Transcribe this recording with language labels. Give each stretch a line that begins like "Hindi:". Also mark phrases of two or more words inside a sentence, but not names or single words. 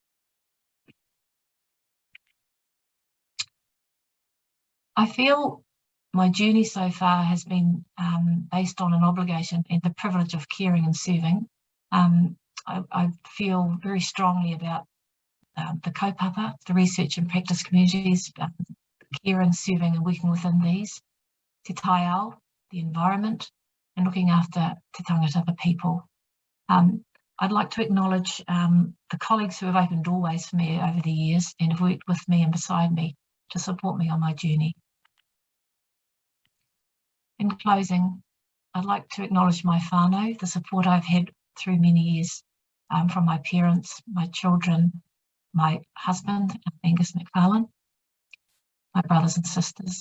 English: I feel my journey so far has been based on an obligation and the privilege of caring and serving. I feel very strongly about the kaupapa, the research and practice communities, care and serving and working within these,
Māori: te taiao,
English: the environment, and looking after
Māori: te tangata,
English: the people. I'd like to acknowledge the colleagues who have opened doorways for me over the years and have worked with me and beside me to support me on my journey. In closing, I'd like to acknowledge my whānau, the support I've had through many years from my parents, my children, my husband, Angus Macfarlane, my brothers and sisters.